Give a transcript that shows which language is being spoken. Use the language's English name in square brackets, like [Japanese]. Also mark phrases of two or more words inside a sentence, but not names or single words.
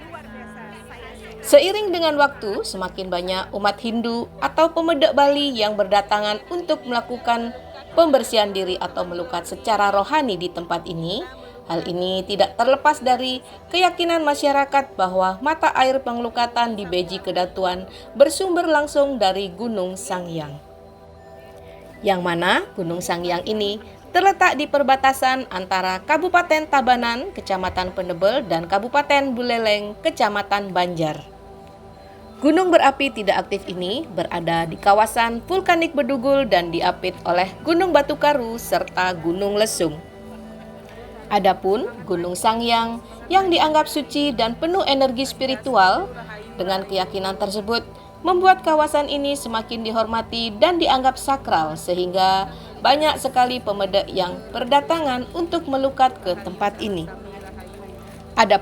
[Indonesian] Seiring dengan waktu, semakin banyak umat Hindu atau pemuda Bali yang berdatangan untuk melakukan pembersihan diri atau melukat secara rohani di tempat ini. Hal ini tidak terlepas dari keyakinan masyarakat bahwa mata air pengelukatan di beji Kedatuan bersumber langsung dari Gunung Sangyang. Yang mana Gunung Sangyang ini terletak di perbatasan antara Kabupaten Tabanan, Kecamatan Penebel, dan Kabupaten Buleleng, Kecamatan Banjar. Gunung berapi tidak aktif ini berada di kawasan vulkanik Bedugul dan diapit oleh Gunung Batu Karu serta Gunung Lesung. Adapun Gunung Sangyang yang dianggap suci dan penuh energi spiritual, dengan keyakinan tersebut membuat kawasan ini semakin dihormati dan dianggap sakral sehingga banyak sekali pemedek yang berdatangan untuk melukat ke tempat ini.